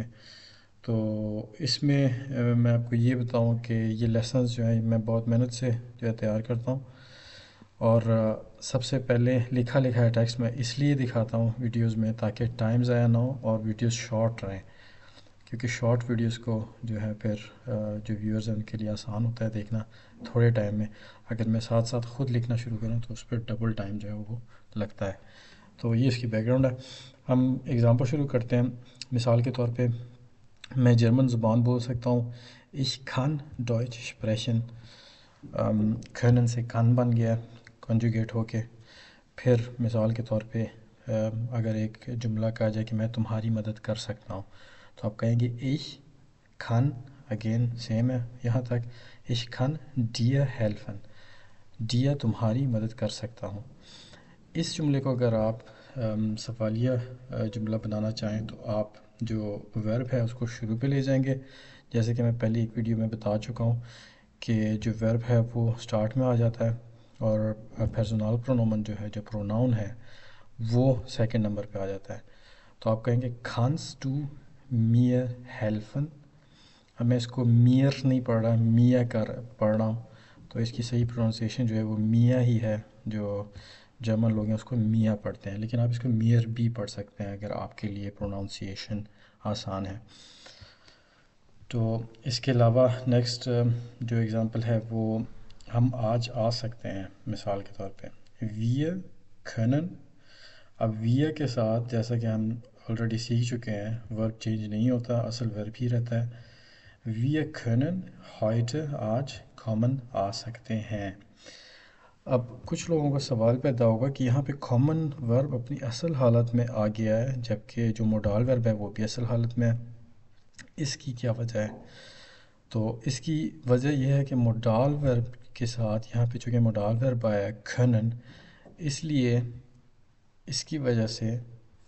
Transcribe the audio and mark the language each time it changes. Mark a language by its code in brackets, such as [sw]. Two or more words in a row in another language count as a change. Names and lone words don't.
[ur] تو اس میں میں آپ کو یہ بتاؤں کہ یہ لیسنز جو ہیں میں بہت محنت سے جو ہے تیار کرتا ہوں، اور سب سے پہلے لکھا لکھایا ٹیکسٹ میں اس لیے دکھاتا ہوں ویڈیوز میں تاکہ ٹائم ضائع نہ ہو اور ویڈیوز شارٹ رہیں، کیونکہ [en] short videos [ur] کو جو ہے پھر جو ویورز ہیں ان کے لیے آسان ہوتا ہے دیکھنا تھوڑے ٹائم میں۔ اگر میں ساتھ ساتھ خود لکھنا شروع کروں تو اس پہ [en] double time [ur] جو ہے وہ لگتا ہے۔ تو یہ اس کی بیک گراؤنڈ ہے۔ ہم ایگزامپل شروع کرتے ہیں۔ مثال کے طور پہ میں جرمن زبان بول سکتا ہوں، [de] ich kann Deutsch sprechen، [ur] können سے kann بن گیا کنجوگیٹ ہو کے۔ پھر مثال کے طور پہ اگر ایک جملہ کہا جائے کہ میں تمہاری مدد کر سکتا ہوں، تو آپ کہیں گے [de] ich kann، [en] again same [ur] ہے یہاں تک، [de] ich kann dir helfen، dir [ur] تمہاری مدد کر سکتا ہوں۔ اس جملے کو اگر آپ سوالیہ جملہ بنانا چاہیں تو آپ جو ورب ہے اس کو شروع پہ لے جائیں گے، جیسے کہ میں پہلی ایک ویڈیو میں بتا چکا ہوں کہ جو ورب ہے وہ سٹارٹ میں آ جاتا ہے، اور [en] personal pronoun [ur] جو ہے، جو پروناؤن ہے، وہ سیکنڈ نمبر پہ آ جاتا ہے۔ تو آپ کہیں گے [de] kannst du mir helfen۔ [ur] اب میں اس کو میئر نہیں پڑھ رہا، میاں کر پڑھ رہا ہوں، تو اس کی صحیح پروننسیشن جو ہے وہ میاں ہی ہے، جو جرمن لوگ ہیں اس کو میاں پڑھتے ہیں، لیکن آپ اس کو میئر بھی پڑھ سکتے ہیں اگر آپ کے لیے پروننسیشن آسان ہے۔ تو اس کے علاوہ نیکسٹ جو ایگزامپل ہے وہ ہم آج آ سکتے ہیں، مثال کے طور پہ [de] wir können۔ [ur] اب wir کے ساتھ جیسا کہ ہم آلریڈی سیکھ چکے ہیں، [en] verb change [ur] نہیں ہوتا، اصل ورب ہی رہتا ہے۔ [de] wir können heute، [ur] آج کامن آ سکتے ہیں۔ اب کچھ لوگوں کا سوال پیدا ہوگا کہ یہاں پہ کامن ورب اپنی اصل حالت میں آ گیا ہے، جبکہ جو [en] modal verb [ur] ہے وہ بھی اصل حالت میں ہے، اس کی کیا وجہ ہے؟ تو اس کی وجہ یہ ہے کہ [en] modal verb [ur] کے ساتھ یہاں پہ چونکہ [en] modal verb [ur] آیا ہے کھنن، اس لیے اس کی وجہ سے